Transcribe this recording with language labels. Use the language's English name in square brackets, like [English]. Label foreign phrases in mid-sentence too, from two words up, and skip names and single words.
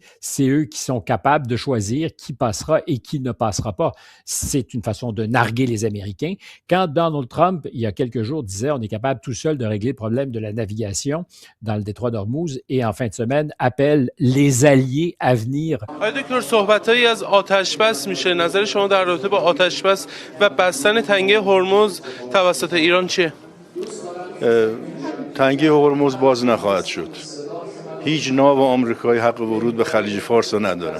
[French] C'est eux qui sont capables de choisir qui passera et qui ne passera pas. C'est une façon de narguer les Américains. Quand Donald Trump, il y a quelques jours, disait on est capable tout seul de régler le problème de la navigation dans le détroit d'Ormuz et en fin de semaine, appelle les alliés à venir. [Persian] دکتر صحبتایی از آتشبس میشه نظر شما در رابطه با آتشبس و بستن تنگه هرمز توسط ایران چیه؟ تنگه هرمز باز نخواهد شد. هیچ ناو آمریکایی حق ورود به خلیج فارس را ندارن.